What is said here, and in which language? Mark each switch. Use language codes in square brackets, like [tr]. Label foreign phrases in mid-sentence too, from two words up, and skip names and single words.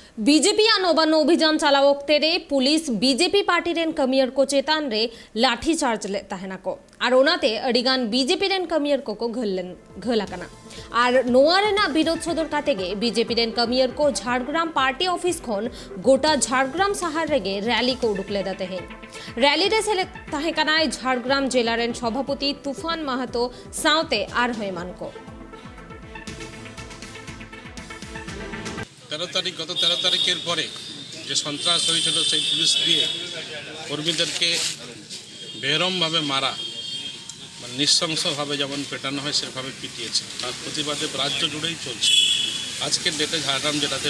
[sat] बीजेपी आ नौबन अभियान चलावक तेरे पुलिस बीजेपी पार्टी रेन कमियर को चेतान रे लाठी चार्ज ले तहना को और ओनाते अडिगान बीजेपी रेन कमियर को घलाकना और नोआ रेना विरोध सदर कातेगे बीजेपी रेन कमियर को झाड़ग्राम [en] party office [sat] खन गोटा झाड़ग्राम शहर रेगे रैली को उडुकले दाते हैं रैली रे सेले ताहेकानाय झाड़ग्राम जिला रेन सभापति तुफान माहातो साउते आर हेमान को [bn] 13 তারিখ গত 13 তারিখের পরে যে সন্ত্রাস হয়েছিল সেই পুলিশ দিয়ে কর্মীদেরকে বেরমভাবে মারা মানে নৃশংসভাবে যেমন পেটানো হয় সেভাবে পিটিয়েছে তার প্রতিবাদে রাজ্য জুড়েই চলছে আজকের ডেটে ঝাড়গ্রাম জেলাতে